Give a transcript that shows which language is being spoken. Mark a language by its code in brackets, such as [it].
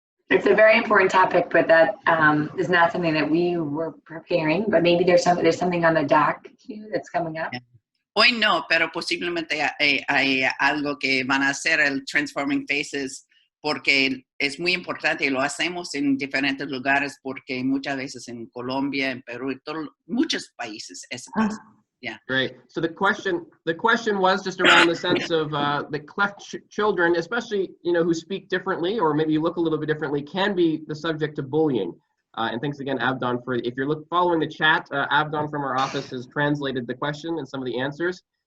[en] It's a very important topic, but that is not something that we were preparing. But maybe there's something on the dock too that's coming up. [es] Hoy no, pero posiblemente hay algo que van a hacer, el Transforming Faces, porque es muy importante y lo hacemos en diferentes lugares, porque muchas veces en Colombia, en Perú, y muchos países eso pasa. [en] Yeah. Great. So the question was just around the sense of the cleft children, especially, you know, who speak differently or maybe look a little bit differently, can be the subject of bullying. And thanks again, Abdon, for if you're following the chat, Abdon from our office has translated the question and some of the answers.